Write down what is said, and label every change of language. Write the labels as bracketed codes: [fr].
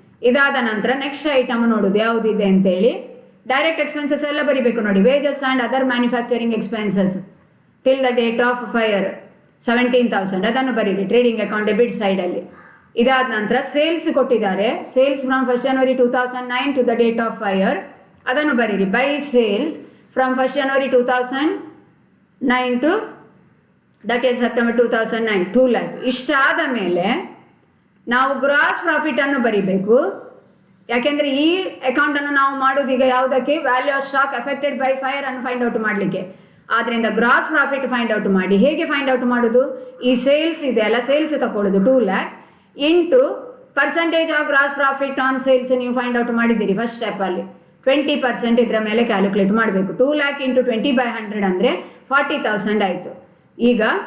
[kn] ಇದಾದ ನಂತರ next item ನೋಡೋದು ಯಾವುದಿದೆ ಅಂತೇಳಿ. ಡೈರೆಕ್ಟ್ ಎಕ್ಸ್ಪೆನ್ಸಸ್ ಎಲ್ಲ ಬರೀಬೇಕು ನೋಡಿ, [en] wages and other manufacturing expenses till the date of fire [kn] 17,000 ಅದನ್ನು ಬರೀರಿ ಟ್ರೇಡಿಂಗ್ ಅಕೌಂಟ್ ಡೆಬಿಟ್ ಸೈಡಲ್ಲಿ. ಇದಾದ ನಂತರ ಸೇಲ್ಸ್ ಕೊಟ್ಟಿದ್ದಾರೆ, [en] sales from 1st January 2009 to the date of fire [kn] ಅದನ್ನು ಬರೀರಿ. [en] By sales from 1st January 2009 to 30th September 2009 2 lakh. [kn] ಇಷ್ಟಾದ ಮೇಲೆ ನಾವು ಗ್ರಾಸ್ ಪ್ರಾಫಿಟನ್ನು ಬರೀಬೇಕು, ಯಾಕೆಂದರೆ ಈ ಅಕೌಂಟನ್ನು ನಾವು ಮಾಡೋದು ಈಗ ಯಾವುದಕ್ಕೆ, value of stock affected by fire ಅನ್ನು ಫೈಂಡ್ ಔಟ್ ಮಾಡಲಿಕ್ಕೆ. ಆದ್ದರಿಂದ ಗ್ರಾಸ್ ಪ್ರಾಫಿಟ್ ಫೈಂಡ್ ಔಟ್ ಮಾಡಿ. ಹೇಗೆ ಫೈಂಡ್ ಔಟ್ ಮಾಡೋದು? ಈ ಸೇಲ್ಸ್ ಇದೆ ಅಲ್ಲ, ಸೇಲ್ಸ್ ತಗೊಳ್ಳೋದು 2 lakh into percentage of gross profit on sales ನೀವು ಫೈಂಡ್ ಔಟ್ ಮಾಡಿದ್ದೀರಿ ಫಸ್ಟ್ ಸ್ಟೆಪ್ಪಲ್ಲಿ 20% ಇದರ ಮೇಲೆ ಕ್ಯಾಲ್ಕುಲೇಟ್ ಮಾಡಬೇಕು. 2 lakh ಇಂಟು 20/100 ಅಂದರೆ 40,000 ಆಯಿತು. ಈಗ